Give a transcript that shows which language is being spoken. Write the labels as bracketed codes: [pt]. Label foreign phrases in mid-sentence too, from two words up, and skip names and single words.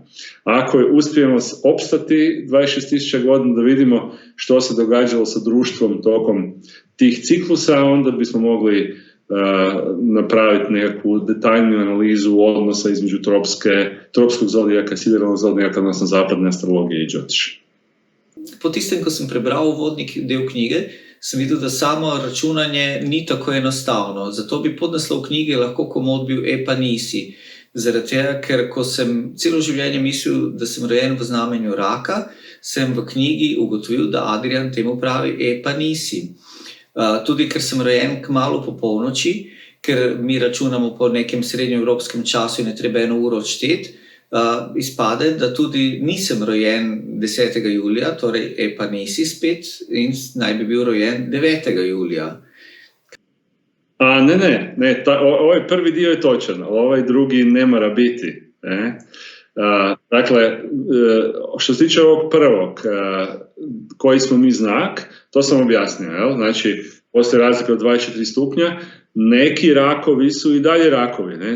[hr] Ako uspijemo opstati 26.000 godina da vidimo što se događalo sa društvom tokom tih ciklusa, onda bismo mogli napraviti nekakvu detaljniju analizu odnosa između tropskog zodijaka, sideralnog zodijaka, odnosno zapadne astrologije i džotiša. [sl] Po tistem, ko sem prebral uvodni del knjige, sem videl, da samo računanje ni tako enostavno. Zato bi podnaslov knjige lahko komot bil E pa nisi. Zaradi tega, ker ko sem celo življenje mislil, da sem rojen v znamenju raka, sem v knjigi ugotovil, da Adrian temu pravi E pa nisi. Tudi ker sem rojen kmalu po polnoči, ker mi računamo po nekem srednjeevropskem času in je treba 1 uro odšteti, izpade, da tudi nisem rojen 10. julija, torej E pa nisi spet, in naj bi bil rojen 9. julija. [hr] Ne, ovaj prvi dio je točan, ali ovaj drugi ne mora biti. Dakle, što se tiče ovog prvog, koji smo mi znak, to sam objasnio, jel? Znači, postoji razlika od 24 stupnja, neki rakovi su i dalje rakovi, ne?